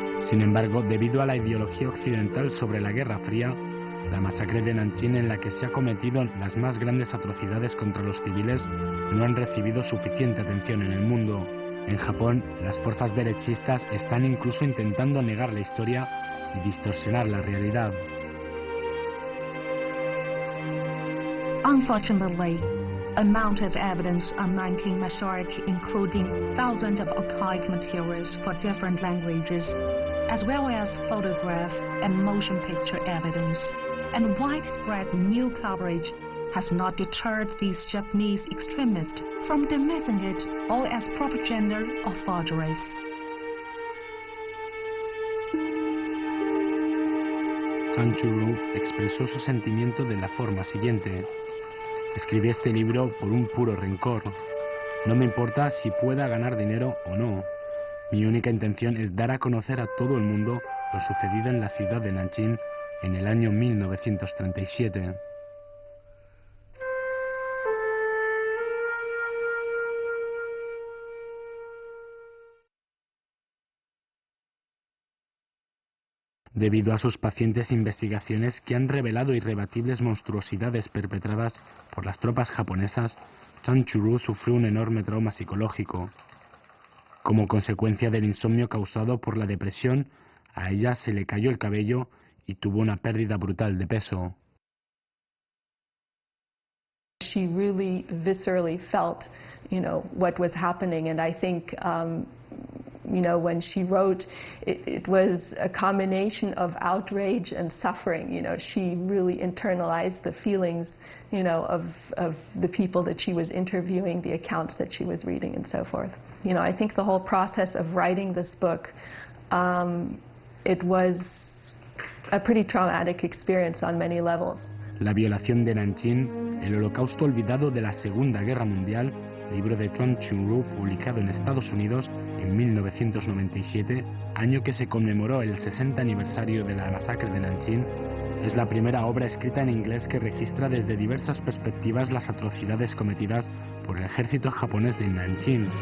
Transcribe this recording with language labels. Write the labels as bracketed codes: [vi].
[es] Sin embargo, debido a la ideología occidental sobre la Guerra Fría, la masacre de Nanjing, en la que se han cometido las más grandes atrocidades contra los civiles, no han recibido suficiente atención en el mundo. En Japón, las fuerzas derechistas están incluso intentando negar la historia y distorsionar la realidad. [en] Unfortunately, amount of evidence on Nanking massacre, including thousands of archived materials for different languages, as well as photographs and motion picture evidence, and widespread new coverage has not deterred these Japanese extremists from dismissing it all as propaganda or forgeries. [es] Chan Chu-ru expresó su sentimiento de la forma siguiente: escribí este libro por un puro rencor. No me importa si pueda ganar dinero o no. Mi única intención es dar a conocer a todo el mundo lo sucedido en la ciudad de Nanjing en el año 1937. Debido a sus pacientes investigaciones que han revelado irrebatibles monstruosidades perpetradas por las tropas japonesas, Chan Chu-ru sufrió un enorme trauma psicológico. Como consecuencia del insomnio causado por la depresión, a ella se le cayó el cabello y tuvo una pérdida brutal de peso. [en] She really viscerally felt, what was happening, and I think, when she wrote, it was a combination of outrage and suffering. She really internalized the feelings, of the people that she was interviewing, the accounts that she was reading, and so forth. I think the whole process of writing this book, it was a pretty traumatic experience on many levels. [es] La violación de Nanjing, el holocausto olvidado de la Segunda Guerra Mundial, libro de Chan Chu-ru publicado en Estados Unidos en 1997, año que se conmemoró el 60 aniversario de la masacre de Nanjing, es la primera obra escrita en inglés que registra desde diversas perspectivas las atrocidades cometidas por el ejército japonés de Nanjing.